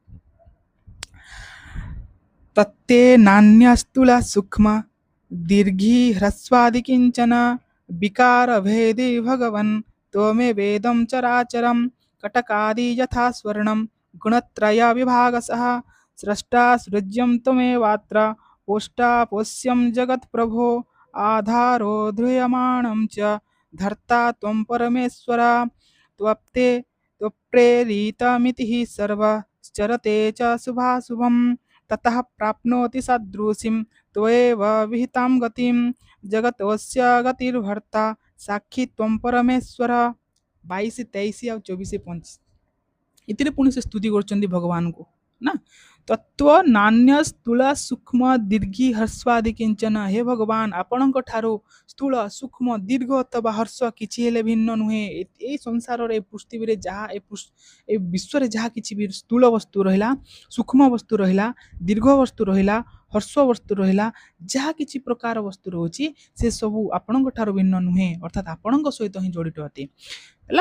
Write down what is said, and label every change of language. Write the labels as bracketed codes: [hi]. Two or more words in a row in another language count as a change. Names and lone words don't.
[sa] ତତ୍ତେ ନାନ୍ୟସ୍ତୁଲା ସୂକ୍ଷ୍ମ ଦୀର୍ଘି ହ୍ରସ୍ୱାଦି କିଞ୍ଚନ ବିକାର ଭେଦେ ଭଗବନ୍ ତ୍ୱମେ ବେଦಂ ଚରାଚରಂ କଟକାଦି ଯଥା ସ୍वर्णं ଗୁଣତ୍ରୟ ବିଭାଗସଃ ସ୍ରଷ୍ଟା ସୃଜ୍ୟಂ ତ୍ୱମେୱାତ୍ର पोष्टा पोष्यं जगत्प्रभो आधारो ध्रूयमाणं च धर्ता त्वं परमेश्वर त्वप्ते त्वप्रेरितमिति हि सर्वश्चरते च शुभाशुभं ततः प्राप्नोति सदृशीं त्वमेव विहितां गतिं जगतोऽस्य गतिर्भर्ता साक्षी त्वं परमेश्वर। [or] 22, 23 ଆଉ 24, 25 ଏଥିରେ ପୁଣି ସେ ସ୍ତୁତି କରୁଛନ୍ତି ଭଗବାନଙ୍କୁ ନା। [sa] ତତ୍ଵ ନାନ୍ୟ ସ୍ଥୂଳ ସୂକ୍ଷ୍ମ ଦୀର୍ଘି ହର୍ଷାଦି କିଞ୍ଚନ, [or] ହେ ଭଗବାନ ଆପଣଙ୍କ ଠାରୁ ସ୍ଥୂଳ ସୂକ୍ଷ୍ମ ଦୀର୍ଘ ଅଥବା ହର୍ଷ କିଛି ହେଲେ ଭିନ୍ନ ନୁହେଁ। ଏଇ ସଂସାରରେ ଏ ପୃଥିବୀରେ ଯାହା ଏ ବିଶ୍ୱରେ ଯାହା କିଛି ବି ସ୍ଥୂଳ ବସ୍ତୁ ରହିଲା, ସୂକ୍ଷ୍ମ ବସ୍ତୁ ରହିଲା, ଦୀର୍ଘ ବସ୍ତୁ ରହିଲା, ହର୍ଷ ବସ୍ତୁ ରହିଲା, ଯାହା କିଛି ପ୍ରକାର ବସ୍ତୁ ରହୁଛି ସେ ସବୁ ଆପଣଙ୍କ ଠାରୁ ଭିନ୍ନ ନୁହେଁ, ଅର୍ଥାତ୍ ଆପଣଙ୍କ ସହିତ ହିଁ ଜଡ଼ିତ ଅଟେ ହେଲା।